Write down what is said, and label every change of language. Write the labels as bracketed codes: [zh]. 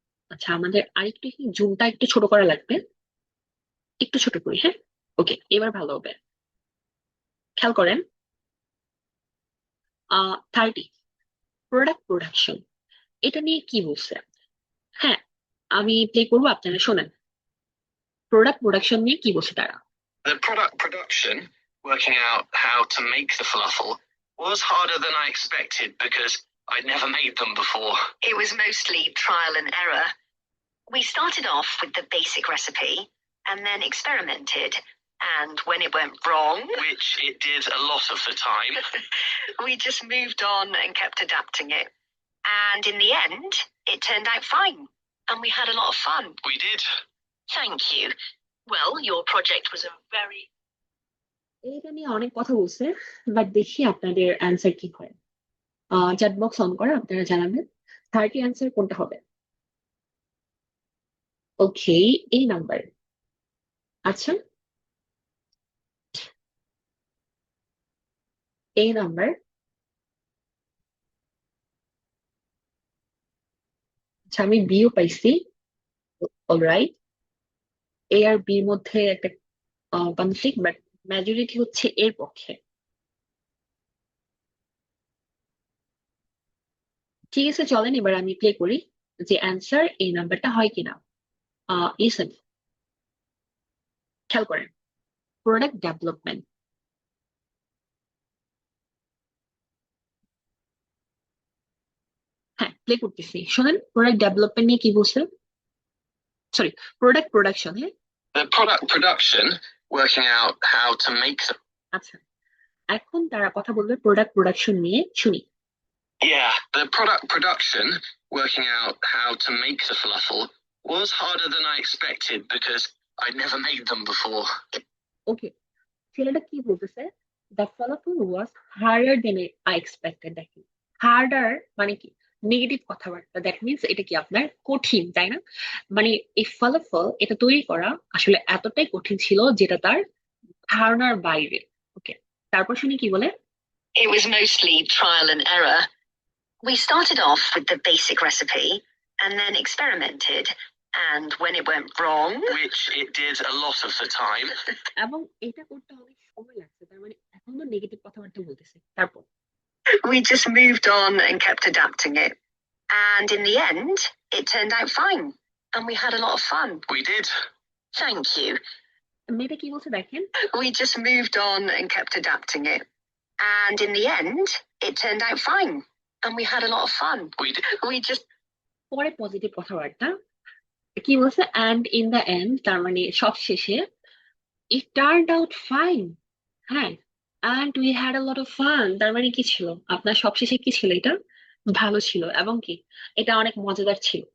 [bn] আচ্ছা, আমাদের আরেকটু এখানে জুমটা একটু ছোট করা লাগবে, একটু ছোট করি, হ্যাঁ। ওকে, এবার ভালো হবে। খেয়াল করেন, 30 প্রোডাক্ট প্রোডাকশন, এটা নিয়ে কি বলছে? হ্যাঁ, আমি প্লে করবো, আপনারা শোনেন প্রোডাক্ট প্রোডাকশন নিয়ে কি বলছে তারা। [en] The product production, working out how to make the falafel, was harder than I expected because I'd never made them before. It was mostly trial and error. We started off with the basic recipe and then experimented. And when it went wrong, Which it did a lot of the time. we just moved on and kept adapting it. And in the end, it turned out fine. And we had a lot of fun. We did. Thank you. Well, your project was a very... [bn] এটা নিয়ে অনেক কথা বলছে, but দেখি আপনাদের answer কি হয়। Chat box on করে আপনারা জানাবেন 30 অ্যান্সার কোনটা হবে। ওকে, এই নাম্বার। আচ্ছা, এই নাম্বার। আচ্ছা, আমি বিও পাইছি, অলরাইট। এ আর বির মধ্যে একটা কনফ্লিক্ট, বাট মেজরিটি হচ্ছে এর পক্ষে। ঠিক আছে, চলেন এবার আমি প্লে করি যে অ্যান্সার এই নাম্বারটা হয় কিনা। লিসেন, খেয়াল করেন, প্রোডাক্ট ডেভেলপমেন্ট। হ্যাঁ, প্লে করতেছি, শোনেন প্রোডাক্ট ডেভেলপমেন্ট নিয়ে কি বলছে, সরি, প্রোডাক্ট প্রোডাকশন। হ্যাঁ, [en] The product production, working out how to make them. [bn] আচ্ছা, এখন তারা কথা বলবে প্রোডাক্ট প্রোডাকশন নিয়ে, শুনি। [en] Yeah, the product production, working out how to make the falafel, was harder than I expected because I'd never made them before. Okay, [bn] ছেলেটা কি বলতেছে, [en] The falafel was harder than I expected. [bn] দেখেন, হার্ডার মানে কি, নেগেটিভ কথাবার্তা, [en] that means [bn] এটা কি আপনার কঠিন, তাই না? মানে এই ফলাফল এটা তৈরি করা আসলে এতটাই কঠিন ছিল যেটা তার ধারণার বাইরে। ওকে, তারপর শুনি কি বলে। [en] It was mostly trial and error. We started off with the basic recipe and then experimented. And when it went wrong, Which it did a lot of the time. [bn] এবং এটা করতে অনেক সময় লাগছে, তার মানে এখন তো নেগেটিভ কথাবার্তা বলতেছে। তারপর [en] we just moved on and kept adapting it. And in the end, it turned out fine. And we had a lot of fun. We did. Thank you. [bn] মেয়েটা কি বলছে দেখেন, [en] We just moved on and kept adapting it. And in the end, it turned out fine. And we had a lot of fun. We did. We just... [bn] পরে positive কথাবার্তা কি বলছে, [en] and in the end, [bn] তার মানে সব শেষে, [en] It turned out fine. [bn] হ্যাঁ, [en] and we had a lot of fun, [bn] তার মানে কি ছিল, আপনার সবশেষে কি ছিল, এটা ভালো ছিল এবং কি এটা অনেক মজাদার ছিল।